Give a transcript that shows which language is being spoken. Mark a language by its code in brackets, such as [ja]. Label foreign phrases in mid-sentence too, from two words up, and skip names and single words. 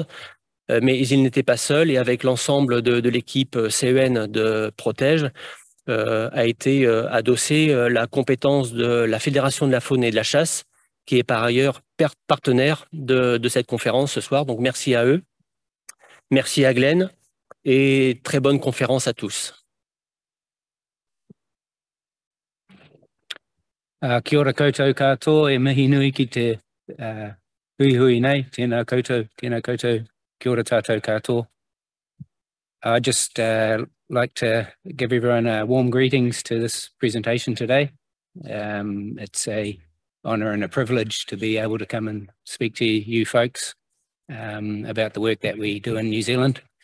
[fr] Mais il n'était pas seul et avec l'ensemble de l'équipe CEN de PROTEGE a été adossée la compétence de la Fédération de la faune et de la chasse, qui est par ailleurs partenaire de cette conférence ce soir. Donc merci à eux, merci à Glen et très bonne conférence à tous. [mi] Kia ora koutou katoa e mihi nui ki te hui nei, tēnā koutou, kia ora tātou katoa. [en] I'd just like to give everyone warm greetings to this presentation today. It's an honour and a privilege to be able to come and speak to you folks about the work that we do in New Zealand.